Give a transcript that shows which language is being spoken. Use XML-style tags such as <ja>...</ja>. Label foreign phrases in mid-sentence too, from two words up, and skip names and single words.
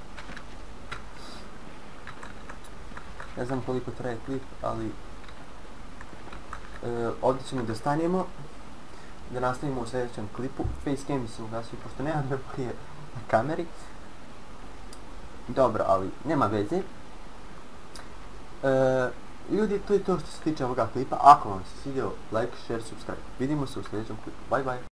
<bs>Ne znam koliko traje klip, ali ovdje ćemo da stanemo, da nastavimo u sljedećem klipu. Facecam mi se ugasio, pošto nemam memorije na kameri. Dobro, ali nema veze. Ljudi, to je to što se tiče ovoga klipa. Ako vam se svidio,</bs> <en>like, share, subscribe.</en> <bs>Vidimo se u sljedećem klipu.</bs> <en>Bye bye.</en>